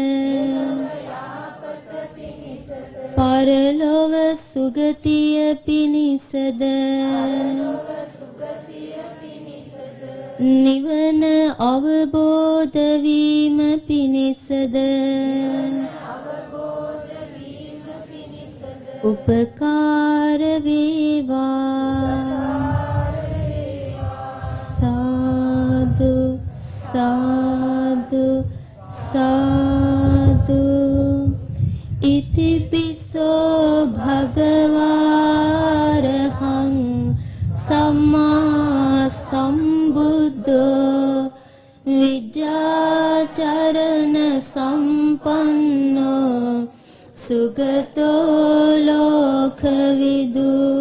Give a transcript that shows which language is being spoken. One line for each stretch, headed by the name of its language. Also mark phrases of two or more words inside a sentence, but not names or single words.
Sinhala: පරලොව සුගතිය පිණිසද නිවන අවබෝධ වීම පිණිසද උපකාර වේවා. සාදු සාදු සාදු.
Pali: ඉතිපිසෝ භගවාරහං සම්මා සම්බුද්ධෝ විජ්ජාචරණ සම්පන්නෝ සුගතෝ ලෝකවිදු